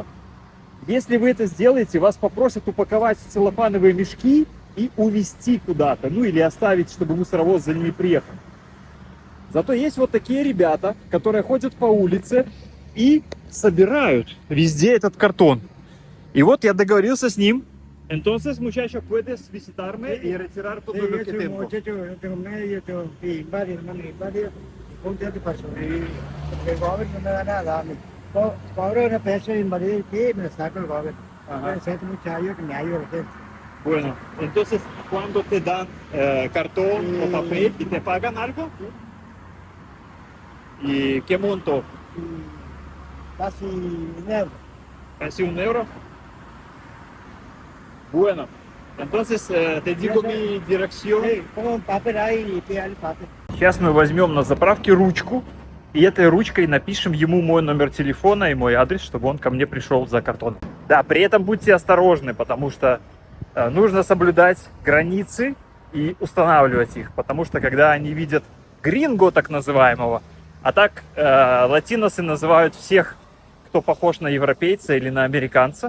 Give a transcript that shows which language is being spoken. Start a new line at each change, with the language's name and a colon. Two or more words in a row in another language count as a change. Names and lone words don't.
Russian: Если вы это сделаете, вас попросят упаковать в целлофановые мешки и увезти куда-то, ну или оставить, чтобы мусоровоз за ними приехал. Зато есть вот такие ребята, которые ходят по улице и собирают везде этот картон. И вот я договорился с ним.
Spanish: Entonces, muchacho, puedes visitarme y retirar todo lo que tengo. Bueno, entonces, ¿cuándo te dan cartón o papel y te pagan algo? ¿Y qué monto? Casi un euro. ¿Casi €1? Bueno, entonces te digo mi dirección. Pongo un papel ahí y pega el papel.
Russian: Сейчас мы возьмем на заправке ручку, и этой ручкой напишем ему мой номер телефона и мой адрес, чтобы он ко мне пришел за картоном. Да, при этом будьте осторожны, потому что нужно соблюдать границы и устанавливать их, потому что когда они видят гринго, так называемого, а так латиносы называют всех, кто похож на европейца или на американца.